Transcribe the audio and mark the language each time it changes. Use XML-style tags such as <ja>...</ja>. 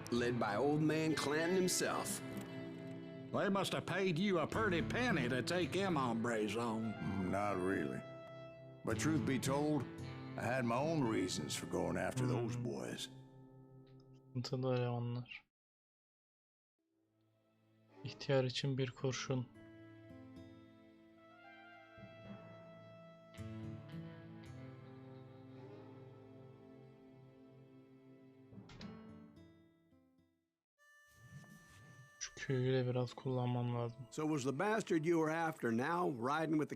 <en>Led by old man Clanton himself. They must have paid you a pretty penny to take them hombres on. Not really. But truth be told, I had my own reasons for going after those boys.</en> <tr>Sıkıntılı elemanlar. İhtiyar için bir kurşun. Şu Q'yu de biraz kullanmam lazım.</tr> <en>So was the bastard you were after now riding with the</en>